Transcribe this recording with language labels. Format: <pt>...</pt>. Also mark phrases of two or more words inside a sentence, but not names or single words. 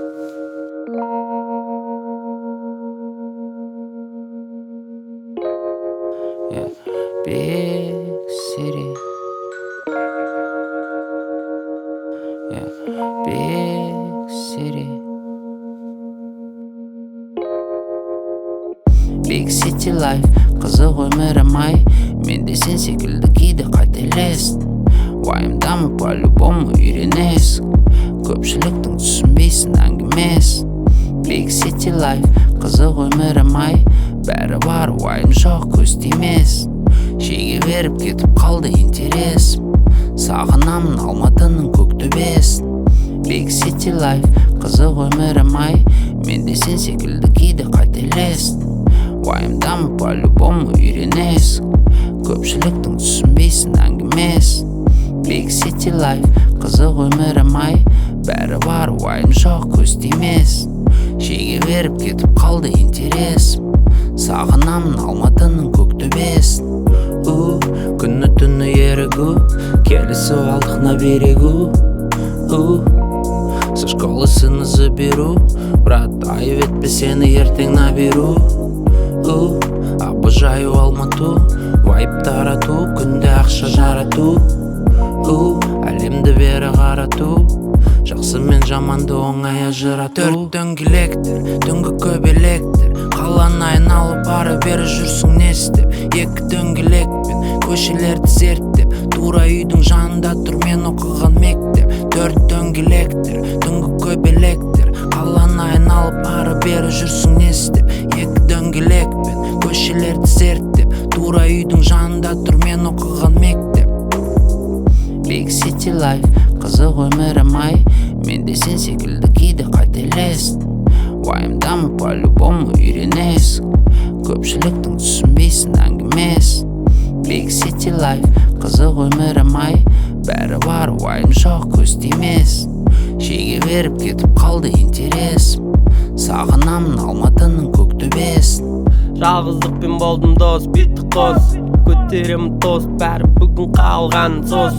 <en>Big city. Big city. Big city life.</en> <kk>Қызық өмірі май. Мен де сен секілді кейде қателестім. Уайымдамы по-любому үйренесің. Көпшіліктің түсінбейсің әңгімесін.</kk> <en>Big city life.</en> <kk>Қызық өмірі май. Бәрі бар уайым жоқ көз тимесін. Шеге беріп кетіп қалды интересім. Сағынамын Алматының көк төбесін.</kk> <en>Big city life.</en> <kk>Қызық өмірі май. Мен де сен секілді кейде қателестім. Уайымдамы по-любому үйренесің. Көпшіліктің түсінбейсің әңгімесін.</kk> <en>Big city life.</en> <kk>Қызық өмірі май. Бәрі бар уайым жоқ көз тимесін. Шеге беріп кетіп қалды интересім. Сағынамын Алматының көк төбесін. Күні түні ерігу, келісіп алдық</kk> <ru>на берегу. Со школы сыны заберу, брат,</ru> <kk>айып етпе сені ертең наберу.</kk> <ru>Обожаю Алмату,</ru> <kk>вайп тарату, күнде ақша жарату. Әлемді бері қарату, жақсы мен жаманды оңай ажырату. Төрт дөңгелектер, түнгі көбелектер, қаланы айналып ары бері жүрсің не істеп. Екі дөңгелекпен көшелерді зерттеп, тура үйдің жанында тұр мен оқыған мектеп. Төрт дөңгелектер, түнгі көбелектер, қаланы айналып ары бері жүрсің не істеп. Екі дөңгелекпен көшелерді зерттеп, тура үйдің жанында тұр мен оқыған мектеп.</kk> <en>Big city life.</en> <kk>Қызық өмірі май. Мен де сен секілді кейде қателестім. Уайымдамы по-любому үйренесің. Көпшіліктің түсінбейсің түсінбейсің әңгімес.</kk> <en>Big city life,</en> <kk>қызық өмірім ай, бәрі бар уайым жоқ көз тимес. Шеге беріп кетіп қалды интерес, сағынамын Алматының көк төбесін. Жалғыздықпен болдым дос, биттік қос, көтеремін тост, бәрі бүгін қалған сос.</kk>